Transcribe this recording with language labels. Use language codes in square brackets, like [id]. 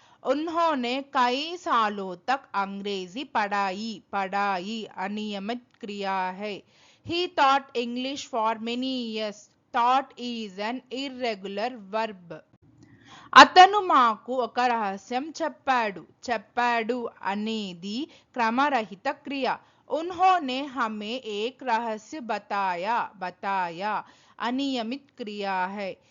[hi] उन्होंने कई सालों तक अंग्रेजी पढ़ाई अनियमित क्रिया है. [en] He taught English for many years. Taught is an irregular verb. [te] అతను మాకు ఒక రహస్యం చెప్పాడు అనేది క్రమరహిత క్రియ. [hi] उन्होंने हमें एक रहस्य बताया अनियमित क्रिया है.